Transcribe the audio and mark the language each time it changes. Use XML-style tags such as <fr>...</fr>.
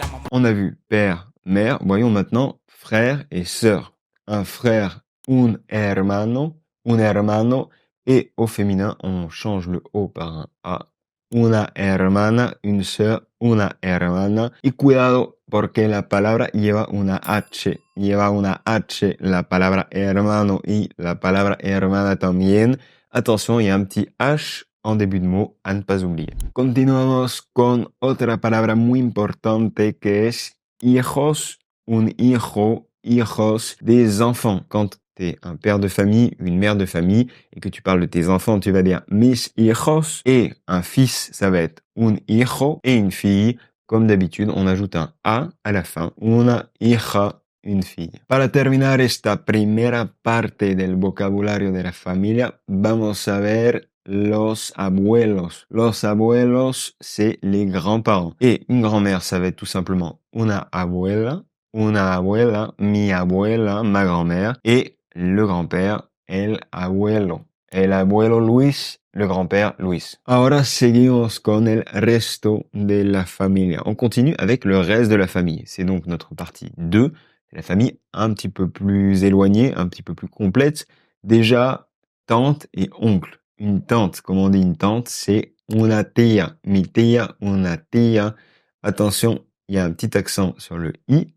<fr>On a vu père, mère, voyons maintenant frère et sœur. Un frère,</fr> <es>un hermano,</es> <fr>et au féminin, on change le O par un A.</fr> <es>Una hermana,</es> <fr>une sœur,</fr> <es>una hermana. Y cuidado porque la palabra lleva una H la palabra hermano y la palabra hermana también.</es> <fr>Attention, il y a un petit H en début de mot à ne pas oublier.</fr> <es>Continuamos con otra palabra muy importante que es hijos, un hijo, hijos,</es> <fr>des enfants. Quand tu es un père de famille, une mère de famille, et que tu parles de tes enfants, tu vas dire mis hijos. Et un fils, ça va être un hijo. Et une fille, comme d'habitude, on ajoute un A à la fin.</fr> <es>Una hija,</es> <fr>une fille.</fr> <es>Para terminar esta primera parte del vocabulario de la familia, vamos a ver los abuelos. Los abuelos,</es> <fr>c'est les grands-parents. Et une grand-mère, ça va être tout simplement</fr> <es>una abuela, mi abuela,</es> <fr>ma grand-mère. Et le grand-père,</fr> <es>el abuelo Luis,</es> <fr>le grand-père Luis.</fr> <es>Ahora seguimos con el resto de la familia.</es> <fr>On continue avec le reste de la famille. C'est donc notre partie 2. La famille un petit peu plus éloignée, un petit peu plus complète. Déjà, tante et oncle. Une tante, comment on dit une tante, c'est</fr> <es>una tía. Mi tía, una tía.</es> <fr>Attention, il y a un petit accent sur le i.</fr>